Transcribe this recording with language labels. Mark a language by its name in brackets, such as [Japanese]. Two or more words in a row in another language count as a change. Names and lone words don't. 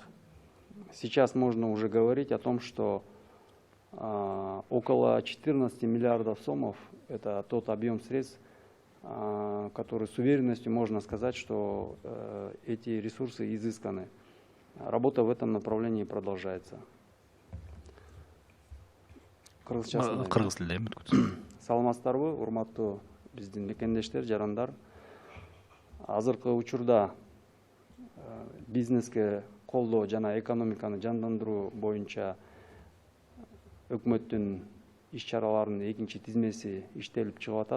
[Russian] Сейчас можно уже говорить о том, что около 14 миллиардов сомов – это тот объем средств, который с уверенностью можно сказать, что эти ресурсы изысканы. Работа в этом направлении продолжается. [Kyrgyz] Кыргыз тілінде Саламатсыздарбы, урматтуу биздин мекендештер, жарандар. Азыркы учурда бизнеске колдоо жана экономиканы жандандыруу боюнча өкмөттүн иш-чараларынын экинчи тизмеси иштелип чыгып атат.